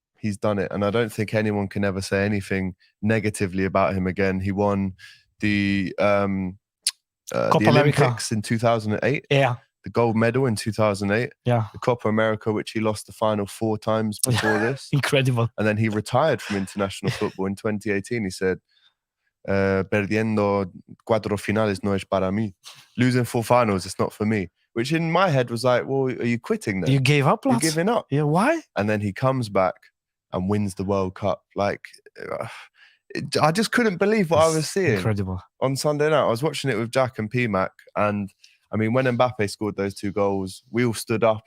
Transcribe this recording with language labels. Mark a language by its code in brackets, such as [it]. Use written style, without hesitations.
[en] He's done it. And I don't think anyone can ever say anything negatively about him again. He won the Olympics in 2008. Yeah. The gold medal in 2008. Yeah. The Copa America, which he lost the final 4 times before this. Incredible. And then he retired from international football in 2018. [es] He said, perdiendo 4 finales no es para mí. [en] Losing 4 finals, it's not for me. Which in my head was like, well, are you quitting then? You gave up, lads? You're giving up. Yeah, why? And then he comes back and wins the World Cup. Like, I just couldn't believe what I was seeing. Incredible. On Sunday night, I was watching it with Jack and PMac, and I mean, when Mbappe scored those 2 goals, we all stood up.